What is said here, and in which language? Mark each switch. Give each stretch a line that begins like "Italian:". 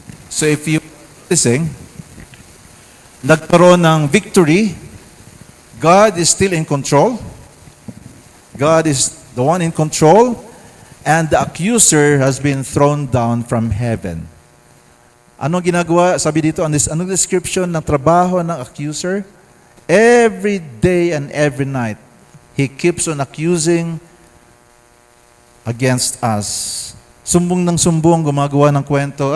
Filipino: So if you listen, nagkaroon ng victory,
English: God is still in control. God is the one in control, and the accuser has been thrown down from heaven.
Filipino: Anong ginagawa? Sabi dito, anong description ng trabaho ng accuser?
English: Every day and every night, he keeps on accusing against us.
Filipino: Sumbong ng sumbong, gumagawa ng kwento.